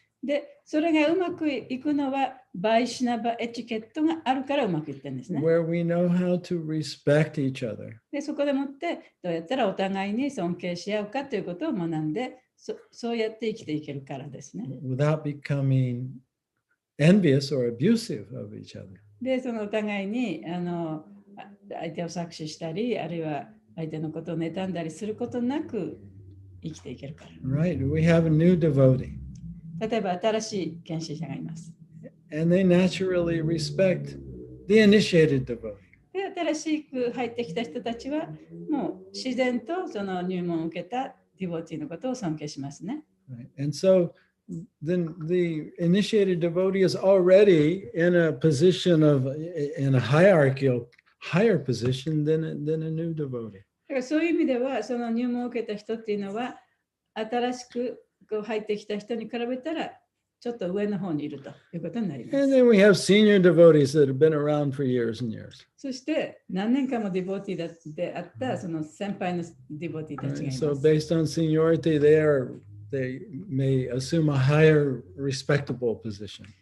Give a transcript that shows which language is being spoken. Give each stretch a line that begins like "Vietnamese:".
Japanese: で、それがうまくいくのはバイシナバエチケットがあるからうまくいってるんですね。
English: Where we know how to respect each other.
Japanese: で、そこでもってどうやったらお互いに尊敬し合うかということを学んで、そうやって生きていけるからですね。
English: Without becoming envious or abusive of each other.
Japanese: で、そのお互いに相手を搾取したり、あるいは相手のことを妬んだりすることなく生きていけるから。
English: Right, we have a new devotee.
Japanese: 例えば新しい献身者がいます。
English: And they naturally respect the initiated devotee.
Japanese: で、新しく入ってきた人たちはもう自然とその入門を受けたディボティのことを尊敬しますね。
English: Right. And so then the initiated devotee is already in a position in a hierarchical higher position than a new devotee.
Japanese: だからそういう意味では、その入門を受けた人っていうのは、新しく入ってきた人に比べたら、ちょっと上の方にいるということになります。
English: And then we have senior devotees that have been around for years and years.
Japanese: そして何年間もディボティであったその先輩のディボティたちがいます。
English: So based on seniority, they may assume a higher respectable position.